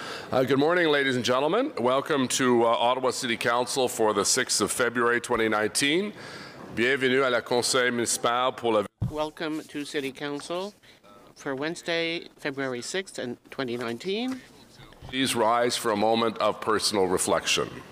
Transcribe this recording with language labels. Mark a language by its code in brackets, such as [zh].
[en] Good morning, ladies and gentlemen. Welcome to Ottawa City Council for the 6th of February 2019. [fr] Bienvenue à la Conseil municipal pour la... [en] Welcome to City Council for Wednesday, February 6th, 2019. Please rise for a moment of personal reflection.